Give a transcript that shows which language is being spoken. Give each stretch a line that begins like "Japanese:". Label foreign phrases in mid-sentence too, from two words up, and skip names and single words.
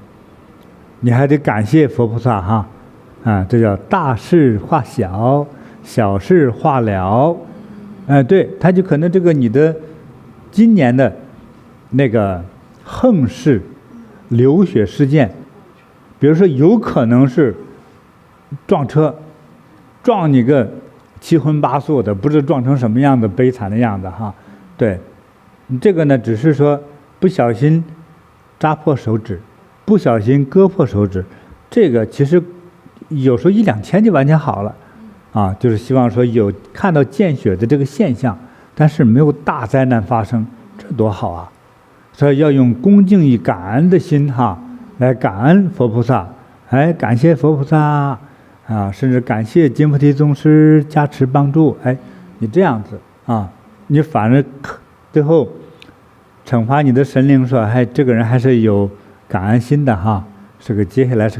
Chinese: 你還得感謝佛菩薩這叫大事化小，小事化了。對，他就可能這個你的今年的那個橫事流血事件，比如說有可能是撞車，撞你個七葷八素的，不知撞成什麼樣的悲慘的樣子對，這個呢只是說不小心扎破手指，不小心割破手指，這個其實有时候1、2千就完全好了，啊，就是希望说有看到见血的这个现象，但是沒有大災難發生，這多好啊！所以要用恭敬與感恩的心哈，來感恩佛菩薩，哎，感謝佛菩薩啊，甚至感謝金菩提宗師加持幫助，哎，你這樣子啊，你反而最後懲罰你的神靈說，哎，這個人還是有感恩心的哈，接下來是